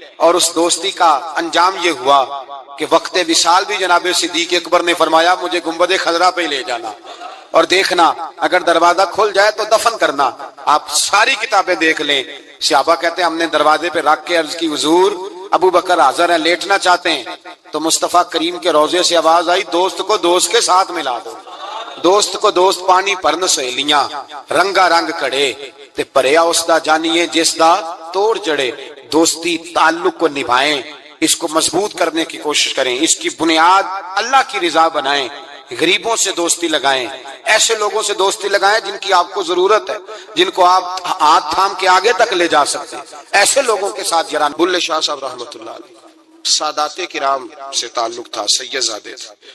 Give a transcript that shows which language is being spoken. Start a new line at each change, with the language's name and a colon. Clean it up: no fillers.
Urdu: اور اس دوستی کا انجام یہ ہوا کہ وقت وصال بھی جناب صدیق اکبر نے فرمایا مجھے گنبد خضرا پہ لے جانا اور دیکھنا اگر دروازہ کھل جائے تو دفن کرنا. آپ ساری کتابیں دیکھ لیں، صحابہ کہتے ہیں ہم نے دروازے پہ رکھ کے عرض کی حضور ابو بکر حاضر ہے، لیٹنا چاہتے ہیں. تو مصطفیٰ کریم کے روضے سے آواز آئی دوست کو دوست کے ساتھ ملا دو.
Punjabi: دوست کو دوست پانی پرن سہیلیاں رنگا رنگ کڑے تے پریا اس دا جانیے جس دا توڑ جڑے.
Urdu: دوستی تعلق کو نبھائیں، اس کو مضبوط کرنے کی کوشش کریں، اس کی بنیاد اللہ کی رضا بنائیں. غریبوں سے دوستی لگائیں، ایسے لوگوں سے دوستی لگائیں جن کی آپ کو ضرورت ہے، جن کو آپ ہاتھ تھام کے آگے تک لے جا سکتے ہیں. ایسے لوگوں کے ساتھ جران. بلے شاہ صاحب رحمۃ اللہ علیہ سادات کرام سے تعلق تھا، سید زادے تھے.